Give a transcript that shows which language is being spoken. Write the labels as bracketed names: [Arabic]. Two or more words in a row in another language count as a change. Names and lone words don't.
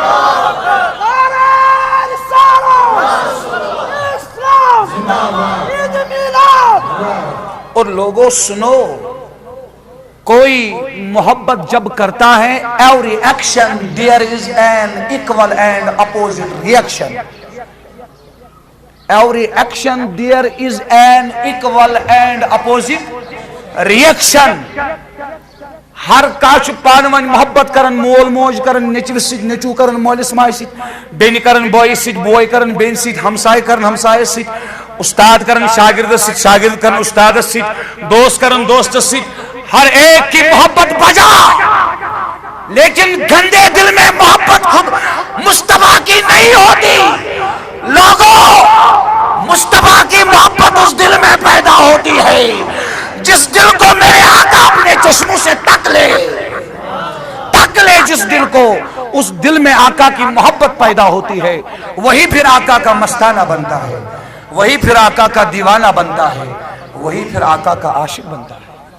[Urdu] اور لوگوں سنو کوئی محبت جب کرتا ہے [English] every action there is an equal and opposite reaction every action there is an equal and opposite reaction [Kashmiri] ہر کاش پانوان محبت کرن مول موج کرن نیچوس سۭتۍ نیچو کرن مولس ماجہِ سۭتۍ بیٚنہِ کرن بٲیِس سۭتۍ بوے کرن بیٚنہِ سۭتۍ ہمساے کرن ہمسایس سۭتۍ استاد کرن شاگردس سۭتۍ شاگرد کرن استادس سۭتۍ دوست کرن دوستس سۭتۍ [Urdu] ہر ایک کی محبت بجا لیکن گندے دل میں محبت خود مصطفیٰ کی نہیں ہوتی لوگوں مصطفیٰ کی محبت اس دل میں پیدا ہوتی ہے جس دل کو میرے آقا اپنے چشموں سے تک لے جس دل کو اس دل میں آقا کی محبت پیدا ہوتی ہے، وہی پھر آقا کا مستانہ بنتا ہے، وہی پھر آقا کا دیوانہ بنتا ہے، وہی پھر آقا کا عاشق بنتا ہے۔